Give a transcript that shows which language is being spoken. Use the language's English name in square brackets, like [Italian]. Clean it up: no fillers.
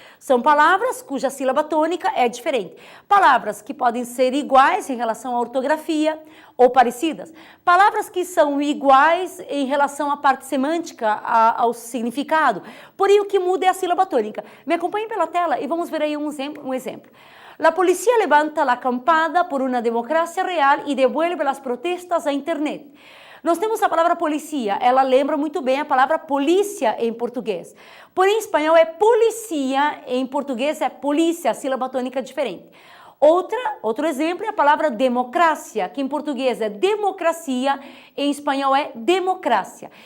[Portuguese] São palavras cuja sílaba tônica é diferente. Palavras que podem ser iguais em relação à ortografia ou parecidas. Palavras que são iguais em relação à parte semântica, ao significado. Porém, o que muda é a sílaba tônica. Me acompanhem pela tela e vamos ver aí um exemplo. [Spanish] La policía levanta la acampada por una democracia real y devuelve las protestas a internet. [Portuguese] Nós temos a palavra polícia, ela lembra muito bem a palavra polícia em português. Porém, em espanhol é policia, em português é polícia, a sílaba tônica é diferente. Outro exemplo é a palavra democracia, que em português é democracia, em espanhol é democrácia.